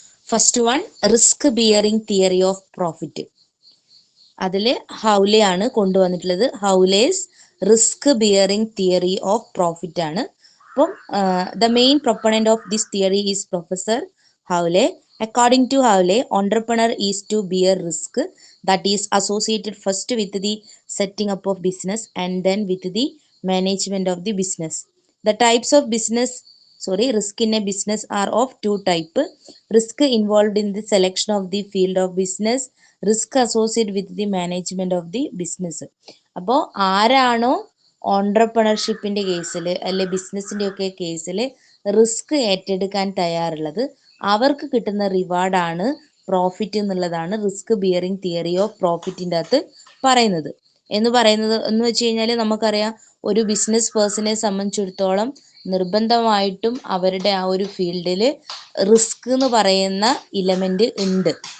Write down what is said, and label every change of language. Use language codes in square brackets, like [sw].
[en] first one [ml] risk bearing theory of profit. അതിൽ ഹൗലെ ആണ് കൊണ്ടുവന്നിട്ടുള്ളത്. ഹൗലേസ് risk bearing theory of profit ആണ്. [en] അപ്പം the main proponent of this theory is professor Howley. According to Howley, entrepreneur is to bear risk that is associated first with the setting up of business and then with the management of the business. The types of risk in a business are of two types. Risk involved in the selection of the field of business, risk associated with the management of the business. [ml] അപ്പോൾ ആരാണോ ഓൺട്രപ്രണർഷിപ്പിൻ്റെ കേസിൽ അല്ലെ ബിസിനസ്സിൻ്റെ ഒക്കെ കേസിൽ risk ഏറ്റെടുക്കാൻ തയ്യാറുള്ളത് അവർക്ക് കിട്ടുന്ന റിവാർഡാണ് പ്രോഫിറ്റ് എന്നുള്ളതാണ് റിസ്ക് ബിയറിംഗ് തിയറി ഓഫ് പ്രോഫിറ്റിൻ്റെ അകത്ത് പറയുന്നത്. എന്ന് വെച്ച് കഴിഞ്ഞാൽ നമുക്കറിയാം ഒരു ബിസിനസ് പേഴ്സണെ സംബന്ധിച്ചിടത്തോളം നിർബന്ധമായിട്ടും അവരുടെ ആ ഒരു ഫീൽഡിൽ റിസ്ക് എന്ന് പറയുന്ന ഇലമെന്റ് ഉണ്ട്.